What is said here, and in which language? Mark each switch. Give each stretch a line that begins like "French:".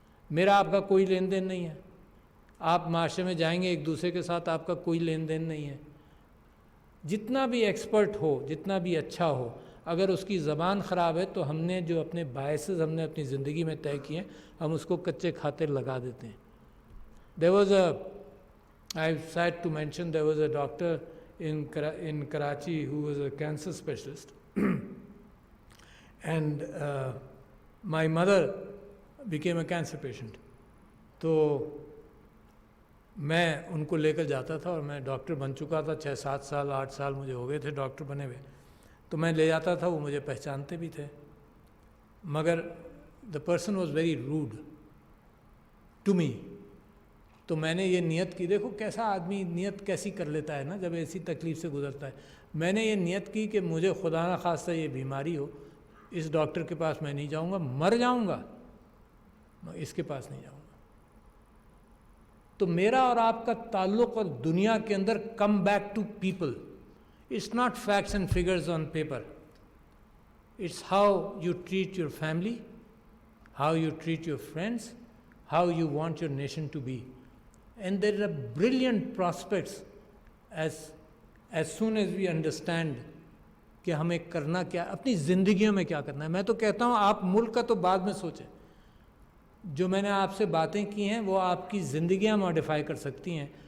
Urdu: میرا آپ کا کوئی لین دین نہیں ہے. آپ معاشرے میں جائیں گے ایک دوسرے کے ساتھ آپ کا کوئی لین دین نہیں ہے. جتنا بھی ایکسپرٹ ہو, جتنا بھی اچھا ہو, اگر اس کی زبان خراب ہے تو ہم نے جو اپنے باعث ہم نے اپنی زندگی میں طے کیے ہیں ہم اس کو کچے کھاتے لگا دیتے ہیں.
English: There was I sad to mention there was a doctor in Karachi who was a cancer specialist and my mother became a cancer patient.
Urdu: تو میں ان کو لے کر جاتا تھا اور میں ڈاکٹر بن چکا تھا. 6-7 سال 8 سال مجھے ہو گئے تھے ڈاکٹر بنے ہوئے. تو میں لے جاتا تھا, وہ مجھے پہچانتے بھی تھے, مگر
English: The person was very rude to me.
Urdu: تو میں نے یہ نیت کی, دیکھو کیسا آدمی نیت کیسی کر لیتا ہے نا جب ایسی تکلیف سے گزرتا ہے. میں نے یہ نیت کی کہ مجھے خدا نہ خواستہ یہ بیماری ہو, اس ڈاکٹر کے پاس میں نہیں جاؤں گا, مر جاؤں گا, میں اس کے پاس نہیں جاؤں گا. تو میرا اور آپ کا تعلق اور دنیا کے اندر
English: Come back to people. It's not facts and figures on paper. It's how you treat your family, how you treat your friends, how you want your nation to be. And there are brilliant prospects as soon as we understand
Urdu: کہ ہمیں کرنا کیا, اپنی زندگیوں میں کیا کرنا ہے. میں تو کہتا ہوں آپ ملک کا تو بعد میں سوچیں. جو میں نے آپ سے باتیں کی ہیں وہ آپ کی زندگیاں ماڈیفائی کر سکتی ہیں.